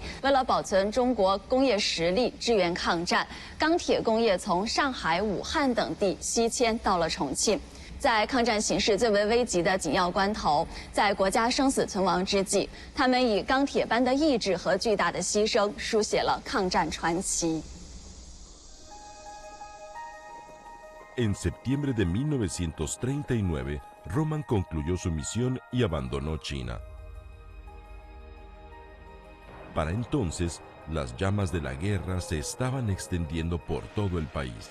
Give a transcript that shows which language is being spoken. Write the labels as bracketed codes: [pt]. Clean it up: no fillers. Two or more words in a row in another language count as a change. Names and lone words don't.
[zh] 为了保存中国工业实力，支援抗战，钢铁工业从上海、武汉等地西迁到了重庆。在抗战形势最为危急的紧要关头，在国家生死存亡之际，他们以钢铁般的意志和巨大的牺牲，书写了抗战传奇。 [es] En septiembre de 1939, Roman concluyó su misión y abandonó China. Para entonces, las llamas de la guerra se estaban extendiendo por todo el país.